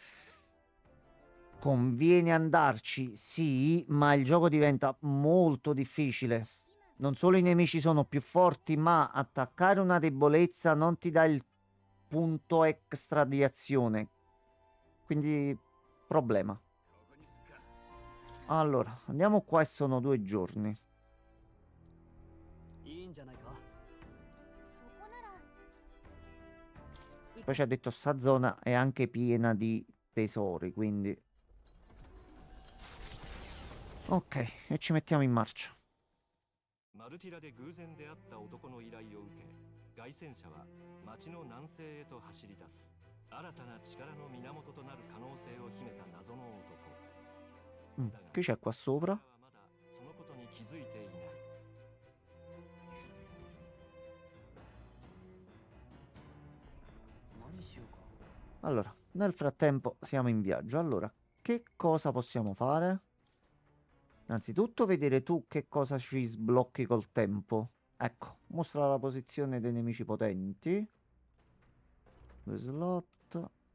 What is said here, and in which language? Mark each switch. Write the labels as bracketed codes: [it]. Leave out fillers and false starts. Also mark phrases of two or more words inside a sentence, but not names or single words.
[it] Conviene andarci, sì, ma il gioco diventa molto difficile. Non solo i nemici sono più forti, ma attaccare una debolezza non ti dà il punto extra di azione. Quindi, problema. Allora, andiamo qua e sono 2 giorni. [ja] いいんじゃないか。そこなら [it] Poi ci ha detto sta zona è anche piena di tesori, quindi... Ok, e ci mettiamo in marcia. [ja] マルティラで偶然出会った男の依頼を受け、凱旋者は町の南西へと走り出す。新たな力の源となる可能性を秘めた謎の男。 [it] Che c'è qua sopra? [ja] まだそのことに気づいていない。何しようか。 [it] Allora, nel frattempo siamo in viaggio. Allora, che cosa possiamo fare? Innanzitutto vedere tu che cosa ci sblocchi col tempo. Ecco, mostra la posizione dei nemici potenti. 2 slot.